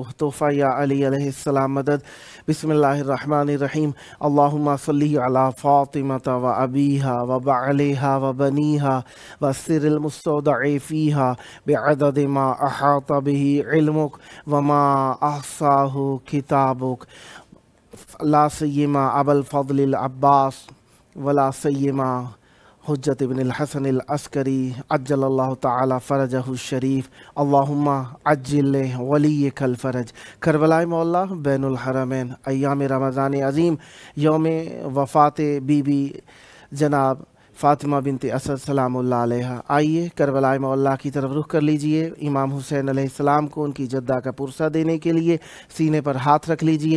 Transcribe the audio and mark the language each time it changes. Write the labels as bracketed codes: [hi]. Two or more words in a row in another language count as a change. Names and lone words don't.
[ar] تحفہ یا علی علیہ السلام مدد۔ بسم اللہ الرحمن الرحیم۔ اللہم صلی علی فاطمۃ و ابیہا و بعلیہا و بنیہا و سر المستودع فیہا بعدد ما احاط بہ علمک وما احصاہ کتابک، لا سیما ابا الفضل العباس ولا سیما حجت ابن الحسن العسکری عجل اللہ تعالی فرجہ الشریف، اللہم عجل ولیک الفرج۔ [ur] کربلائے مولا [ar] بین الحرمین، [ur] ایام رمضان عظیم، یوم وفات بی بی جناب فاطمہ بنت اسد [ar] سلام اللہ علیہ۔ [ur] آئیے کربلائے مولا کی طرف رخ کر لیجئے۔ امام حسین [ar] علیہ السلام [ur] کو ان کی جدہ کا پرسہ دینے کے لیے سینے پر ہاتھ رکھ لیجئے۔